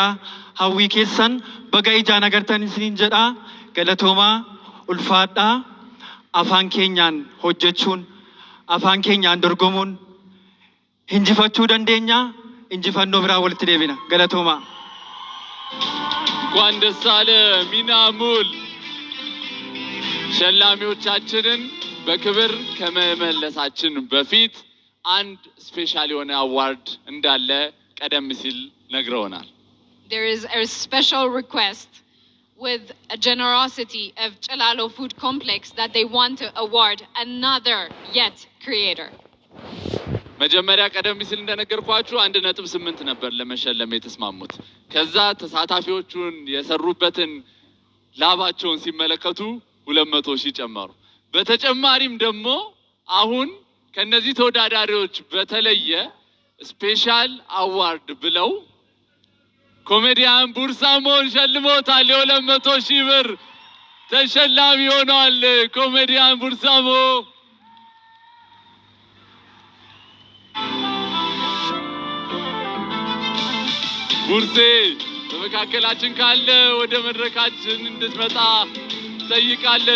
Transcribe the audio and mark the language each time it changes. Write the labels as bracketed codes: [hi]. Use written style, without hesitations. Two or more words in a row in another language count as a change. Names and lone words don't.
[om] Hawwii keessan baga ijaan agartan isiniin jedha. Galatoomaa ulfaadhaa. Afaan keenyaan hojjechuun afaan keenyaan dorgomuun injifachuu dandeenya. Injifannoo biraa walitti deebina. Galatoomaa. [am] እንኳን ደስ አለ ሚናሙል። ሸላሚዎቻችንን በክብር ከመመለሳችን በፊት አንድ ስፔሻል የሆነ አዋርድ እንዳለ ቀደም ሲል ነግረውናል። [en] There is a special request. with a generosity of Chilalo Food Complex that they want to award another yet creator. [am] መጀመሪያ ቀደም ሲል እንደነገርኳችሁ 1.8 ነበር ለመሸለም የተስማሙት። ከዛ ተሳታፊዎቹን የሰሩበትን ላባቸውን ሲመለከቱ 200,000 ጨመሩ። በተጨማሪም ደግሞ አሁን ከነዚህ ተወዳዳሪዎች በተለየ [en] special award [am] ብለው ኮሜዲያን ቡርሳሞን ሸልሞታል። የ200,000 ብር ተሸላሚ ሆኗል ኮሜዲያን ቡርሳሞ። ቡርሴ በመካከላችን ካለ ወደ መድረካችን እንድትመጣ ጠይቃለን።